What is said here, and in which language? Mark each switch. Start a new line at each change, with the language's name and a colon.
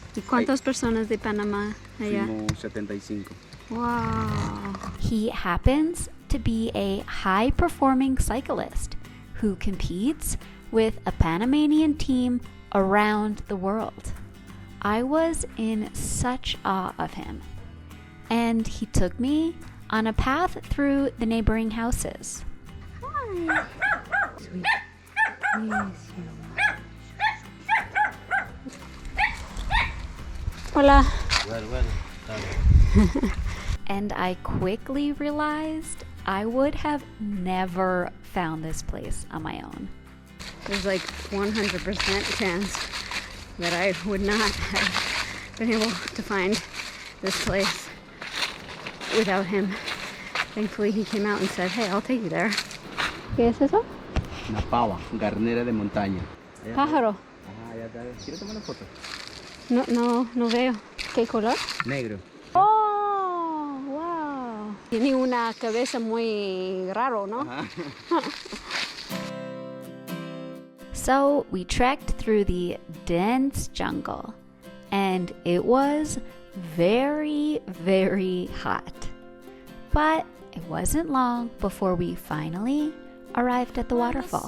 Spanish: ¿Y cuántas personas de Panamá allá? Fuimos 75. Wow.
English: He happens to be a high-performing cyclist who competes with a Panamanian team around the world. I was in such awe of him, and he took me on a path through the neighboring houses. Hi. Sweet. Yes, Hola. And I quickly realized I would have never found this place on my own. there's like 100% chance that I would not have been able to find this place without him. Thankfully he came out and said, hey, I'll take you there.
Spanish: ¿Qué es eso? Una pava, garnera de montaña. Pájaro. Ajá, ya está. ¿Quieres tomar una foto? No veo. ¿Qué color? Negro. Oh, wow. Tiene una cabeza muy raro, ¿no?
English: So we trekked through the dense jungle, and it was very, very hot. But it wasn't long before we finally arrived at the waterfall.